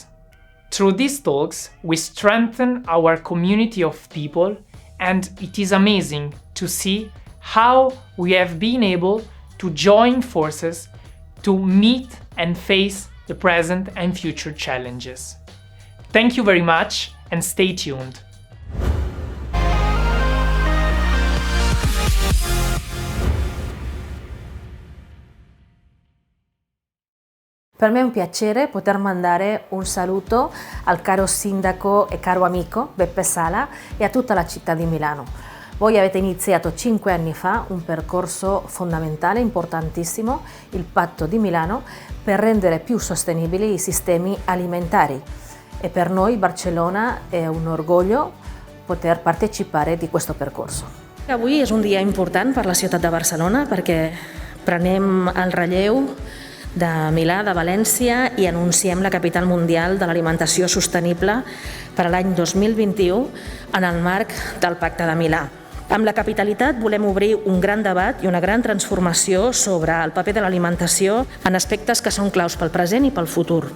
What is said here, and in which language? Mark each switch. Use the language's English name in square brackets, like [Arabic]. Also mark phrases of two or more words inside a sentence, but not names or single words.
[English] Through these talks, we strengthen our community of people, and it is amazing to see how we have been able to join forces to meet and face the present and future challenges. Thank you very much and stay tuned. [Italian] Per me è un piacere poter mandare un saluto al caro sindaco e caro amico Beppe Sala e a tutta la città di Milano. Voi avete iniziato 5 anni fa un percorso fondamentale, importantissimo, il Patto di Milano, per rendere più sostenibili i sistemi alimentari. E per noi Barcellona è un orgoglio poter partecipare di questo percorso. [Catalan] Avui és un dia important per la ciutat de Barcelona perquè prenem el relleu de Milà, de València i anunciem la capital mundial de l'alimentació sostenible per a l'any 2021 en el marc del Pacte de Milà. Amb la capitalitat volem obrir un gran debat i una gran transformació sobre el paper de l'alimentació en aspectes que són claus pel present i pel futur.